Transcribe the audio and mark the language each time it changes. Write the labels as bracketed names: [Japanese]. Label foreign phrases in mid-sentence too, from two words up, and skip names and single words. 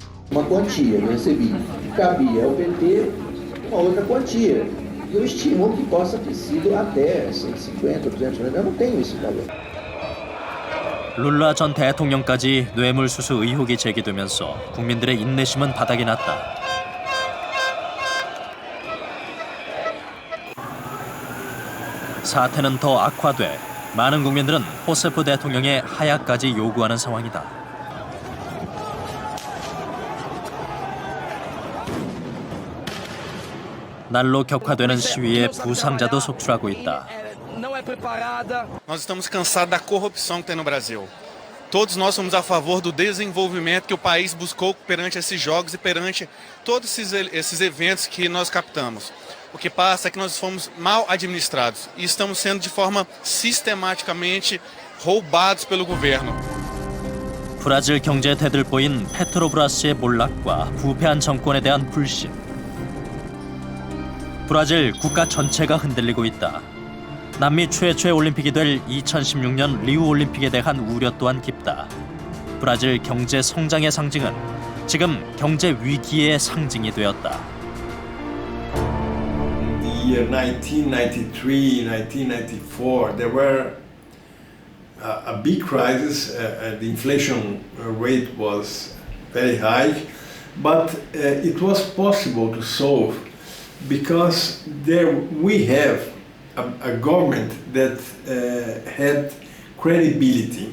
[Portuguese] Uma quantia, eu recebi. Cabia ao PT uma outra quantia. E eu estimo que possa ter sido até 150, 200 reais. Eu não tenho esse valor. [Korean] 룰라 전 대통령까지 뇌물수수 의혹이 제기되면서 국민들의 인내심은 바닥이 났다. 사태는 더 악화돼 많은 국민들은 호세프 대통령의 하야까지 요구하는 상황이다. 날로 격화되는 시위에 부상자도 속출하고 있다. [Portuguese] Nós estamos cansados da corrupção que tem no Brasil. Todos nós somos a favor do desenvolvimento que o país buscou perante esses jogos e perante todos esses eventos que nós captamos. O que passa é que nós fomos mal administrados e estamos sendo de forma sistematicamente roubados pelo governo. [Korean] 브라질 경제에 대들보인 페트로브라스의 몰락과 부패한 정권에 대한 불신. 브라질 국가 전체가 흔들리고 있다. 남미 최초의 올림픽이 될 2016년 리우 올림픽에 대한 우려 또한 깊다. 브라질 경제 성장의 상징은 지금 경제 위기의 상징이 되었다. [English] In the year 1993, 1994, there were a big crisis. The inflation rate was very high, but it was possible to solve because there we have a government that had credibility.